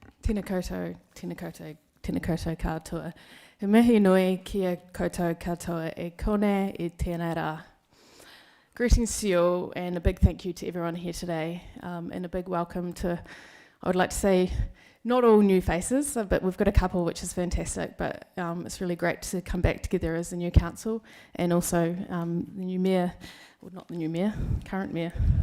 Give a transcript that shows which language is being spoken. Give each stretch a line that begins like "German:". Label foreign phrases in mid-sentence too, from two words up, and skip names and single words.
Māori: tēnā koutou, tēnā koutou, tēnā koutou katoa. He mihi nui kia koutou katoa e kone e tēnā rā.
English: Greetings to you all, and a big thank you to everyone here today, and a big welcome to, I would like to say, not all new faces, but we've got a couple, which is fantastic, but it's really great to come back together as a new council, and also the new mayor, well, not the new mayor, current mayor.